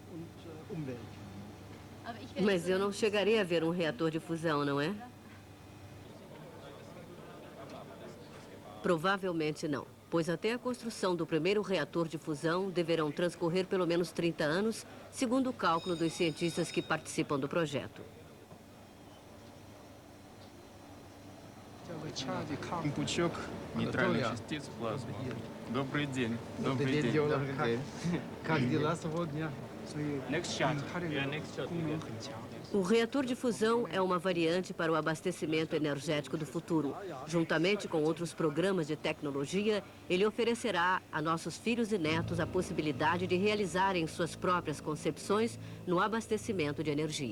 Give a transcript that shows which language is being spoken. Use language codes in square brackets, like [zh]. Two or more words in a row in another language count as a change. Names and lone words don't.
[pt] Mas eu não chegarei a ver um reator de fusão, não é? Provavelmente não, pois até a construção do primeiro reator de fusão deverão transcorrer pelo menos 30 anos, segundo o cálculo dos cientistas que participam do projeto. [ru] Пучок нейтральных частиц плазмы. Добрый день. Добрый день. Как дела сегодня? [pt] O reator de fusão é uma variante para o abastecimento energético do futuro. Juntamente com outros programas de tecnologia, ele oferecerá a nossos filhos e netos a possibilidade de realizarem suas próprias concepções no abastecimento de energia.